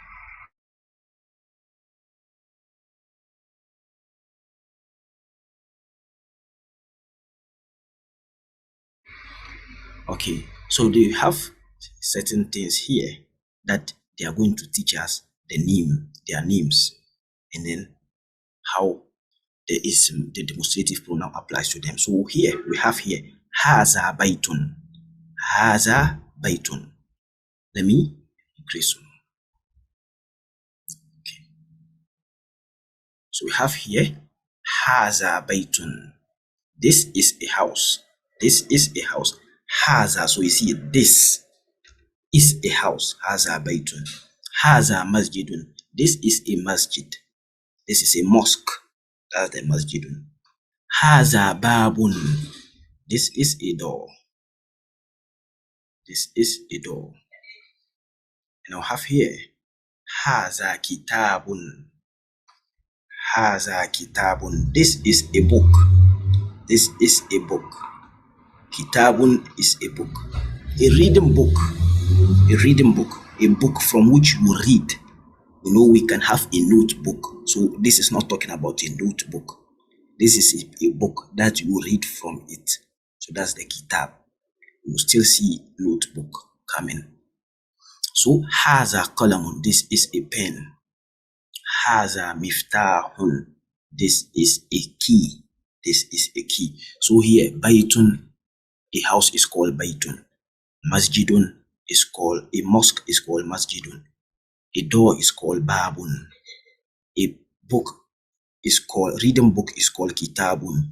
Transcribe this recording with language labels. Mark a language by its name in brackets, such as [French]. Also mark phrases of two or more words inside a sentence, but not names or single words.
[English] Okay, so they have certain things here that they are going to teach us their names, and then how there is the demonstrative pronoun applies to them. So here we have here [Arabic] هذا بيتٌ. هذا بيتٌ. [English] Let me increase. Okay. So we have here [Arabic] هذا بيتٌ. [English] This is a house. This is a house. Haza. So you see this is a house. [Arabic] هذا بيتٌ. هذا مسجدٌ. [English] This is a masjid. This is a mosque. That's the masjidun. [Arabic] هذا بابٌ. [English] This is a door. This is a door. And I'll have here [Arabic] هذا كتابٌ. هذا كتابٌ. [English] This is a book. This is a book. Kitabun is a book. A reading book. A reading book. A book from which you read. You know, we can have a notebook. So this is not talking about a notebook. This is a book that you read from it. So that's the kitab. You will still see notebook coming. [Arabic] So هذا قلمٌ. [English] This is a pen. [Arabic] هذا مفتاحٌ. [English] This is a key. This is a key. So here, baytun, a house is called baytun. Masjidun is called, a mosque is called masjidun. A door is called babun. A book is called, reading book is called kitabun.